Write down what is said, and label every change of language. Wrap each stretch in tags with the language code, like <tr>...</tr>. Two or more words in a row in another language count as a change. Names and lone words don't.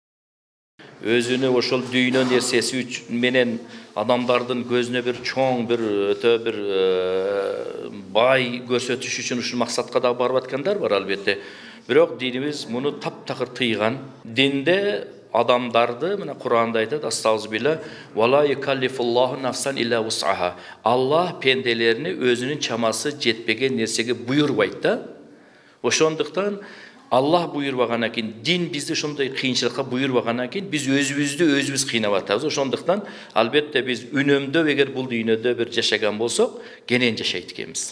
<ky>Өзүнө ошол дүйнө нерсеси менен адамдардын көзүнө бир чоң бир өтө бир бай көрсөтүш үчүн ушул максатка да барып аткандар бар албетте. Бирок динибиз муну таптакыр тыйган. Динде адамдарды мына Куранда айтат:</ky> <ar>"أستغفر الله ولا يكلف الله نفسا إلا وسعها".</ar> <ky>Аллах пенделерини өзүнүн чамасы жетпеген нерсеге буйрубайт да. Ошондуктан Аллах буйрубагандан кийин, дин бизди ошондой кыйынчылыкка буйрубагандан кийин биз өзүбүз кыйнап атабыз. Ошондуктан албетте биз үнөмдөп эгер бул дүйнөдө бир жашаган болсок, кенен жашайт экенбиз.</ky>